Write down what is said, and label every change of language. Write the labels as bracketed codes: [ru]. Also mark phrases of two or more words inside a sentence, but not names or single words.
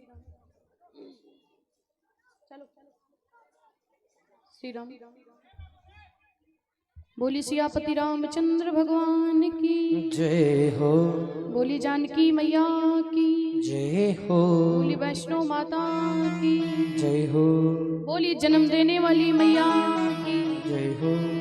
[hi] चलो श्री राम। बोली सियापति रामचंद्र भगवान की जय हो बोली जानकी मैया की जय हो बोली वैष्णो माता की जय हो बोली जन्म देने वाली मैया की जय हो।